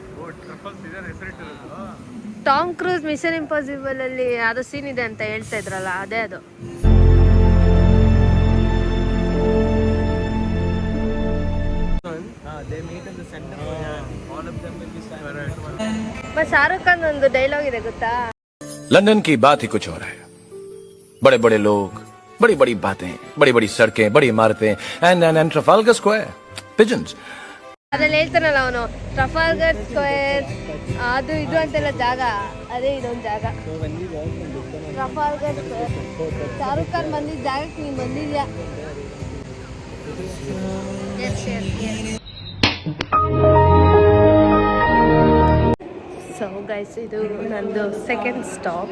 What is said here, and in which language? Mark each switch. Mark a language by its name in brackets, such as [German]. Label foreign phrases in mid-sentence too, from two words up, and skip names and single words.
[Kannada] ಟಾಮ್ ಕ್ರೂಸ್ ಮಿಷನ್ ಇಂಪಾಸಿಬಲ್ ಅಲ್ಲಿ ಅದು ಸೀನ್ ಇದೆ ಅಂತ ಹೇಳ್ತಾ ಇದ್ರಲ್ಲ, ಅದೇ ಅದು. ಶಾರುಖ್ ಖಾನ್ ಒಂದು ಡೈಲಾಗ್ ಇದೆ ಗೊತ್ತಾ? [Hindi] लंदन की बात ही कुछ और है. बड़े बड़े लोग, बड़ी बड़ी बातें, बड़ी बड़ी सड़कें, बड़ी इमारतें [English] and Trafalgar Square, pigeons. [Kannada] ಅದ್ರಲ್ಲಿ ಹೇಳ್ತಾನಲ್ಲ ಅವನು, ಟ್ರಫಾಲ್ಗರ್ ಸ್ಕ್ವೇರ್ ಅದು ಇದು ಅಂತೆಲ್ಲ ಜಾಗ, ಅದೇ ಇದೊಂದು ಜಾಗ ಟ್ರಫಾಲ್ಗರ್ ಸ್ಕ್ವೇರ್. ಶಾರುಖ್ ಖಾನ್ ಬಂದಿದ್ದ ಜಾಗಕ್ಕೆ ನೀನು ಬಂದಿದ್ಯಾ? [English] so guys, [Kannada] ಇದು ನಂದು [English] second stop.